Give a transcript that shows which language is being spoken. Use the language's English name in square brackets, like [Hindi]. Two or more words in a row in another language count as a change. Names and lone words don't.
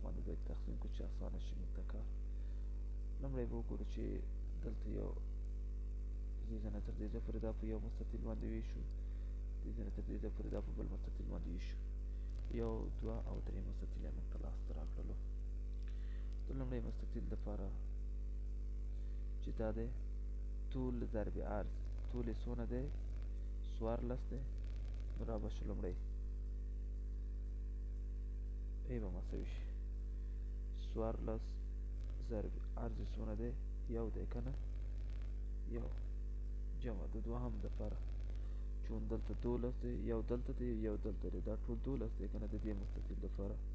[Pashto] باندې باید تقسیم کړو چې اسانه شي موږ ته کار لومړی به وګورو چې دلته یو دې ځای نه تر دې ځای پورې دا په یو مستطیل باندې ویشو دې ځای نه تر دې ځای پورې دا په بل مستطیل باندې ویشو یو دوه او درې مستطیل یې موږ ته لاسته راکړلو د لومړي مستطیل دپاره چې دا دی طول ضرب عرض طول یې څونه دی 14 دی نو را به شو لومړی ای به مساوي شي 14 ضرب عرض یې څونه دی یو دی که نه یو جمع د دوهم دپاره چون دلته 12 دی یو دلته دی یو دلته دی دا ټول 12 دی که نه د دې مستطیل دپاره